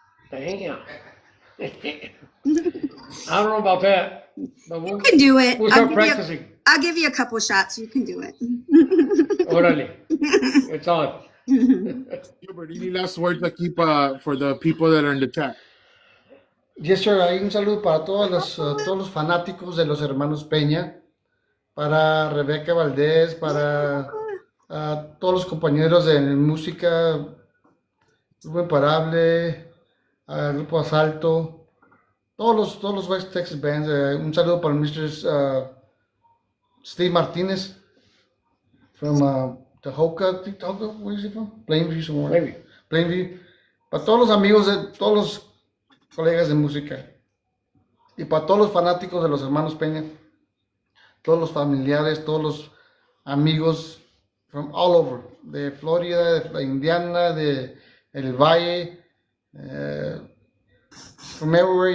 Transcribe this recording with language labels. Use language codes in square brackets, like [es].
[en] Damn. I don't know about that. But You can do it. We'll start practicing. I'll give you a couple shots. You can do it. Orale. It's on. Gilbert, any last words to keep for the people that are in the chat? Yes, sir. [es] Hay un saludo para todos los fanáticos de los hermanos Peña, para Rebeca Valdés, para todos los compañeros de música, Grupo Imparable, Grupo Asalto, todos los [en] West Texas bands. [es] Un saludo para Mr. [en] Steve Martinez from Tahoka, where is he from? Plainview, somewhere. Plainview. [es] Para todos los amigos, todos los colegas de música, y para todos los fanáticos de los hermanos Peña, todos los familiares, todos los amigos [en] from all over, [es] de Florida, de Indiana, de El Valle, [en] from everywhere.